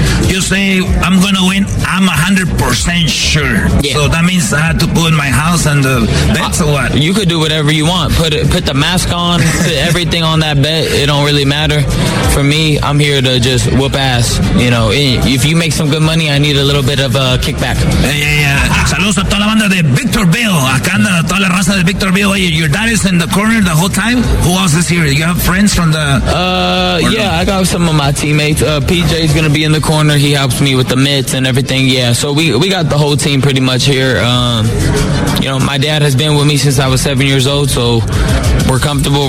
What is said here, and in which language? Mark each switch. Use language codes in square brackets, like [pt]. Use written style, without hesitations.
[en] You say I'm gonna win, I'm 100% sure. Yeah. So that means I had to put in my house and the bets or what? You could do whatever you want. Put the mask on, put everything on that bet. It don't really matter. For me, I'm here to just whoop ass. You know, if you make some good money, I need a little bit of a kickback. [es] Saludos a toda la banda de Victorville. Acá anda toda la raza de Victorville. [en] Oye, your dad is in the corner the whole time. Who else is here? You have friends from the... I got some of my teammates. PJ's going to be in the corner. He helps me with the mitts and everything. Yeah, so we got the whole team pretty much here. You know, my dad has been with me since I was 7 years old, so we're comfortable.